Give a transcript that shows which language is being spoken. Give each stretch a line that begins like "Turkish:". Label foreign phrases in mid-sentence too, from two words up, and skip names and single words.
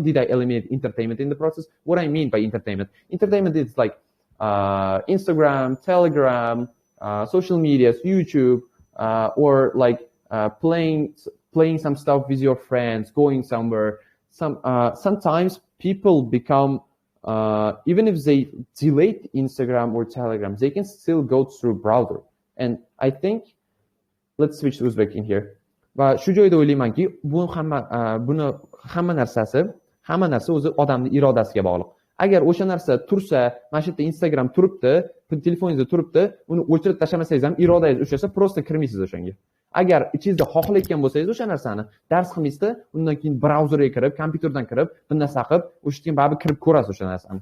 English: Did I eliminate entertainment in the process? What I mean by entertainment is like Instagram, Telegram, social medias, YouTube, or like playing some stuff with your friends, going somewhere. Sometimes people become, even if they delete Instagram or Telegram, they can still go through browser. And I think, let's switch to Uzbek in here.
Uzbek: Va shu joyda o'ylaymanki, buni hamma narsa o'zi odamning irodasiga bog'liq. Agar o'sha narsa tursa, mana shu yerda Instagram turibdi, telefoningizda turibdi, uni o'chirib tashlamasangiz ham irodangiz ushlasa, prosta kirmaysiz o'shanga. Agar ichingizda xohlayotgan bo'lsangiz o'sha narsani dars qilmaysizda, undan keyin brauzerga kirib, kompyuterdan kirib, bir narsa qilib, o'sha keyin baribir kirib ko'rasiz o'sha narsani.